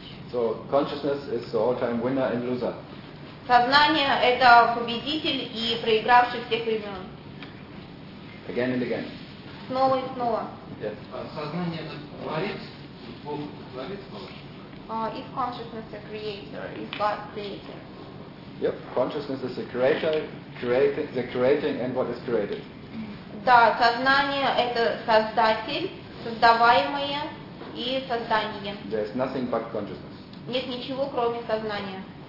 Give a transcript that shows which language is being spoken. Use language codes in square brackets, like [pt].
[en] So consciousness is the all-time winner and loser. [ru] Сознание – это победитель и проигравший всех времен. [en] Again and again. [ru] Снова и снова. Сознание – это творец, Бог творец Бога. [en] Is consciousness a creator? Is God creator? Yep, consciousness is a creator, creating, the creating and what is created. [ru] Да, сознание – это создатель, создаваемое и создание. [en] There is nothing but consciousness. [ru] Нет ничего, кроме сознания.